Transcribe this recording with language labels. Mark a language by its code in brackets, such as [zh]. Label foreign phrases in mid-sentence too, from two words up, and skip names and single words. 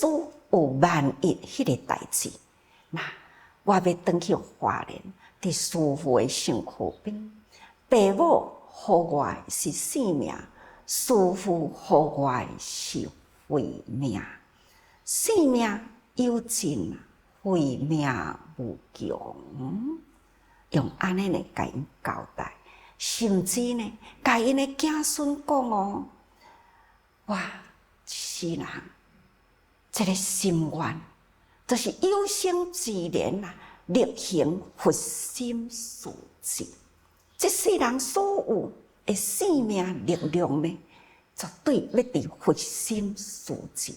[nan] 有万一迄个代志，那我要转去花莲，伫师父诶身躯边，爸母互我是性命，师父互我是慧命。性命有尽，慧命无穷。用安尼来甲因交代，甚至呢，甲因诶子孙讲哦，哇，是人。这个心愿，就是有生之年啊，力行佛心事迹。这世人所有的生命力量呢，绝对要伫佛心事迹。